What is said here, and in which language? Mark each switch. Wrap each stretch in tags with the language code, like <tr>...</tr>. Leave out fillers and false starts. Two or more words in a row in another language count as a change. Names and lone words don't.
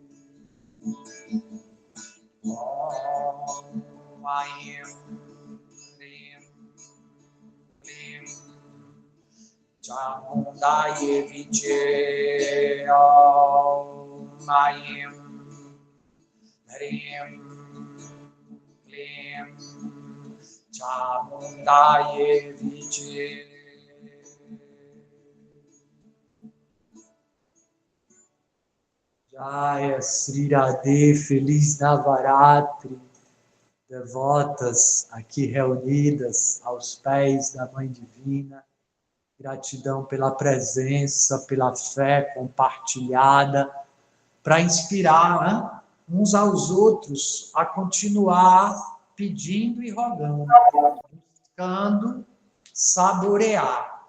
<sa>ॐ ऐं ह्रीं ह्रीं चामुण्डायै विच्चे ॐ ऐं ह्रीं ह्रीं चामुण्डायै विच्चे. जय श्री राधे,</sa> <pt>feliz Navaratri, devotas aqui reunidas aos pés da Mãe Divina. Gratidão pela presença, pela fé compartilhada, para inspirar, né, uns aos outros a continuar pedindo e rogando, buscando saborear.</pt>